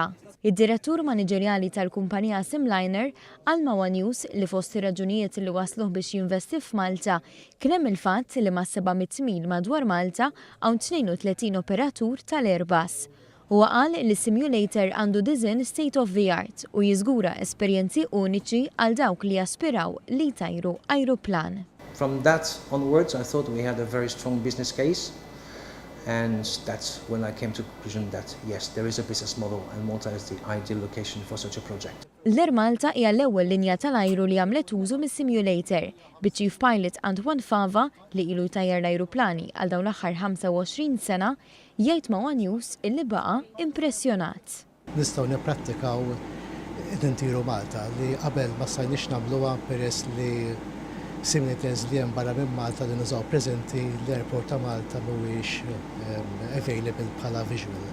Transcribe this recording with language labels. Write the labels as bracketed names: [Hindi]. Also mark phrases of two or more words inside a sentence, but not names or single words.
[Maltese] Id-direttur maniġerjali tal-kumpanija Simliner għal Mawa News li fost ir-raġunijiet li wasluh biex jinvesti f'Malta kien hemm il-fatt li ma' 700 mil madwar Malta hawn 32 operatur tal-Airbus. Huwa qal li simulator għandu [English] design state of the art [Maltese] u jiżgura esperjenzi uniċi għal dawk li jaspiraw li jtajru ajruplan. [English] From that onwards, I thought we had a very strong business case. And that's when I came to the conclusion that yes, there is a business model and Malta is the ideal location for such a project. [Maltese] L-Air Malta hija l-ewwel linja tal-ajru li għamlet użu mis-simulator bi- [English] Chief Pilot [Maltese] Antoine Fava li ilu jtajjar l-ajruplani għal dawn l-aħħar 25 sena jgħid Mawa News illi baqa' impressjonat. Nistgħu nipprattikaw id-intiru Malta li qabel ma stajniex nagħmluha peress li simulators li hemm barra minn Malta li nużaw preżenti l-airport ta' Malta mhuwiex available bħala visual.